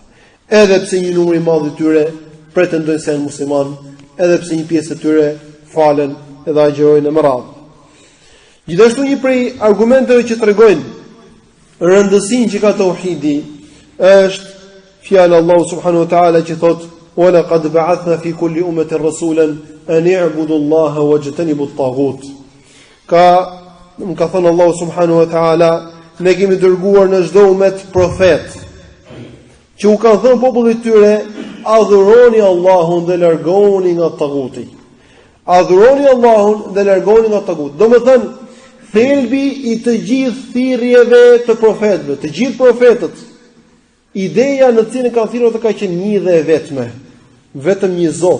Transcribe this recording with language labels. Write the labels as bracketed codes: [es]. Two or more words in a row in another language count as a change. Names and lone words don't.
[sq] Edhe pse një numër i madh i tyre pretendojnë se janë musliman, edhe pse një pjesë e tyre falen edhe agjërojnë me radhë. Gjithashtu një prej argumenteve që tregojnë rëndësinë që ka tauhidi është fjala Allahu [ar] سبحانه وتعالى [sq] që thotë: [ar] "ولقد بعثنا في كل أمة رسولا أن اعبدوا الله واجتنبوا الطاغوت." [sq] Ka thënë Allahu [ar] سبحانه وتعالى, [sq] ne kemi dërguar në çdo umet profet që u kanë thënë popullit tyre: adhuroni Allahun dhe largoni nga taghuti. Adhuroni Allahun dhe largoni nga taghuti. Domethënë thelbi i të gjithë thirrjeve të profetëve, të gjithë profetët, ideja në cilën kanë thirrur të ka qenë një dhe e vetme, vetëm një Zot.